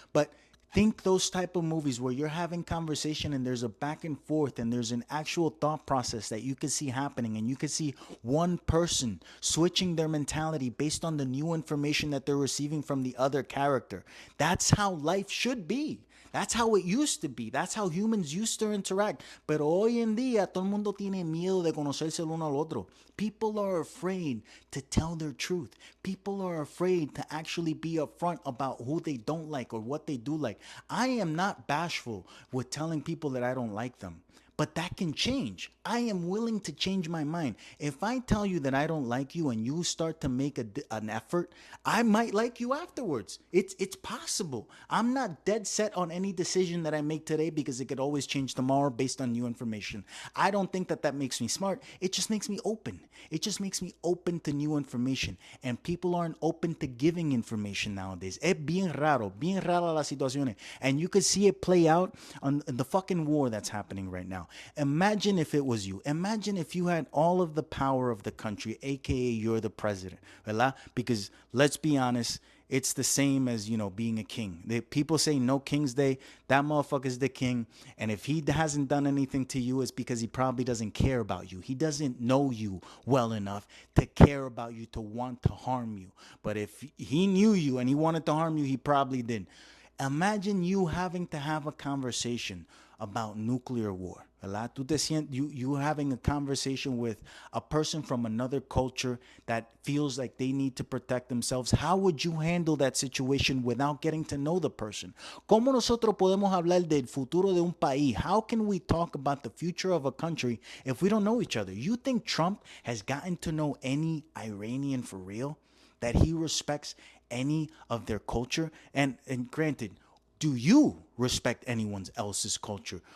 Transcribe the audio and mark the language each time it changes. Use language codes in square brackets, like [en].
[en] But think those type of movies where you're having conversation and there's a back and forth and there's an actual thought process that you can see happening, and you can see one person switching their mentality based on the new information that they're receiving from the other character. That's how life should be. That's how it used to be. That's how humans used to interact. [es] Pero hoy en día todo el mundo tiene miedo de conocerse el uno al otro. [en] People are afraid to tell their truth. People are afraid to actually be upfront about who they don't like or what they do like. I am not bashful with telling people that I don't like them. But that can change. I am willing to change my mind. If I tell you that I don't like you and you start to make an effort, I might like you afterwards. It's possible. I'm not dead set on any decision that I make today because it could always change tomorrow based on new information. I don't think that makes me smart. It just makes me open. It just makes me open to new information. And people aren't open to giving information nowadays. [es] Es bien rara la situación. [en] And you could see it play out on the fucking war that's happening right now. Imagine if it was you. Imagine if you had all of the power of the country, aka you're the president, ¿verdad? Because let's be honest, it's the same as, being a king. People say no King's Day. That motherfucker's the king. And if he hasn't done anything to you, it's because he probably doesn't care about you. He doesn't know you well enough to care about you, to want to harm you. But if he knew you and he wanted to harm you, he probably did. Imagine you having to have a conversation about nuclear war. You having a conversation with a person from another culture that feels like they need to protect themselves. How would you handle that situation without getting to know the person? [es] ¿Cómo nosotros podemos hablar del futuro de un país? [en] How can we talk about the future of a country if we don't know each other? You think Trump has gotten to know any Iranian for real? That he respects any of their culture? And granted, do you respect anyone else's culture?